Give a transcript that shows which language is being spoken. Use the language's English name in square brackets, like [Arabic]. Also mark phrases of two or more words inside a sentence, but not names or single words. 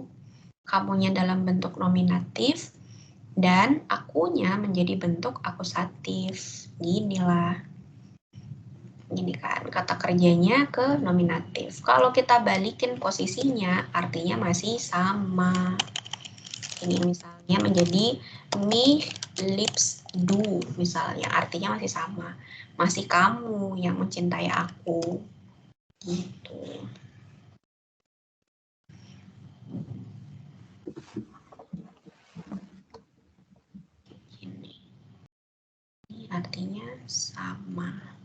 [Indonesian] Kamunya dalam bentuk nominatif, dan akunya menjadi bentuk akusatif. Ginilah. Gini kan, kata kerjanya ke nominatif. Kalau kita balikin posisinya, artinya masih sama. Ini misalnya menjadi [German] mich liebst du, [Indonesian] misalnya. Artinya masih sama. Masih kamu yang mencintai aku. Gitu. Ini artinya sama.